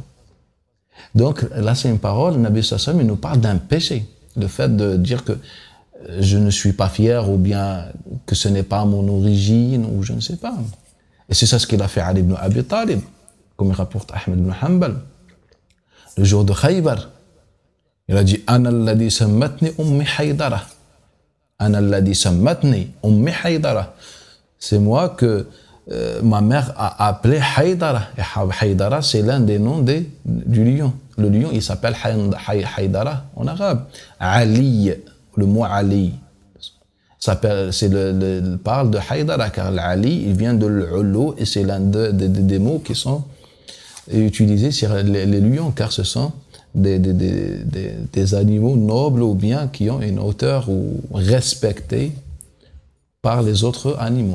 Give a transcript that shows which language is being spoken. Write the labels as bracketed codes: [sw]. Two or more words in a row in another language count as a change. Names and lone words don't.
[fr] Donc là, c'est une parole, le Nabi [ar] صلى الله عليه وسلم, [fr] il nous parle d'un péché. Le fait de dire que je ne suis pas fier ou bien que ce n'est pas mon origine ou je ne sais pas. Et c'est ça ce qu'il a fait Ali ibn Abi Talib, comme il rapporte Ahmed ibn Hanbal. Le jour de Khaybar, il a dit « [ar] أنا الذي سمتني أمي حيدرة » « أنا الذي سمتني أمي حيدرة [fr] » C'est moi que ma mère a appelé Haydara. Et Haydara, c'est l'un des noms du lion. Le lion, il s'appelle Haydara en arabe. Ali, le mot Ali, parle de Haydara, car l'Ali, il vient de l'Ulu, et c'est l'un des mots qui sont utilisés sur les lions, car ce sont des animaux nobles ou bien qui ont une hauteur ou respectés par les autres animaux.